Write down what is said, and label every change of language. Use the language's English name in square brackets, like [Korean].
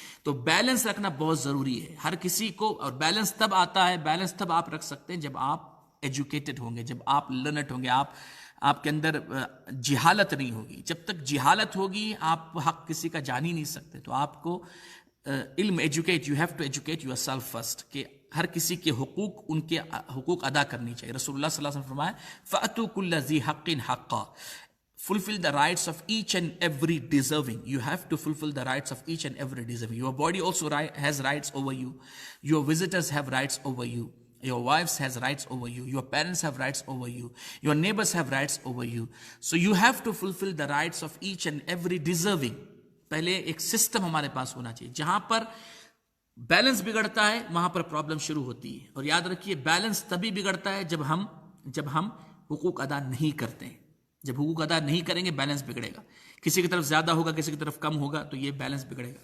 [Urdu] تو بیلنس رکھنا بہت ضروری ہے ہر کسی کو. اور بیلنس تب آتا ہے، بیلنس تب آپ رکھ سکتے ہیں جب آپ ایجوکیٹڈ ہوں گے، جب آپ لرنڈ ہوں گے، آپ کے اندر جہالت نہیں ہوگی. جب تک جہالت ہوگی آپ حق کسی کا جان ہی نہیں سکتے. تو آپ کو علم educate, [English] you have to educate yourself first, [Urdu] کہ ہر کسی کے حقوق، ان کے حقوق ادا کرنی چاہیے. رسول اللہ صلی اللہ علیہ وسلم فرمایا [Arabic] فَأْتُوا كُلَّ ذِي حَقٍّ حَقًّا. [English] Fulfill the rights of each and every deserving. You have to fulfill the rights of each and every deserving. Your body also has rights over you. Your visitors have rights over you. Your wives has rights over you. Your parents have rights over you. Your neighbors have rights over you. So you have to fulfill the rights of each and every deserving. [Urdu] پہلے ایک system ہمارے پاس ہونا چاہیے. جہاں پر balance بگڑتا ہے وہاں پر problem شروع ہوتی ہے. اور یاد رکھیے بیلنس تبھی بگڑتا ہے جب ہم حقوق ادا نہیں کرتے ہیں. جب حقوق ادا نہیں کریں گے بیلنس بگڑے گا. کسی کی طرف زیادہ ہوگا، کسی کی طرف کم ہوگا، تو یہ بیلنس بگڑے گا.